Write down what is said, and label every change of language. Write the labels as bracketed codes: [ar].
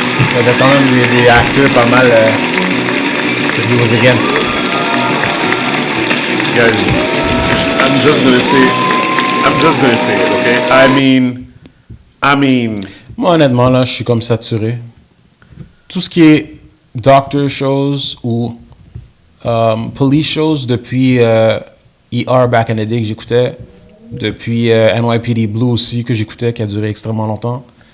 [fr] Il y avait quand même des acteurs pas mal [en] that he was against. Guys, I'm just gonna say it, okay? I mean, [fr] Moi, honnêtement, là, je suis comme saturé. Tout ce qui est doctor shows ou police shows depuis ER Back in the Day que j'écoutais, depuis NYPD Blue aussi que j'écoutais, qui a duré extrêmement longtemps.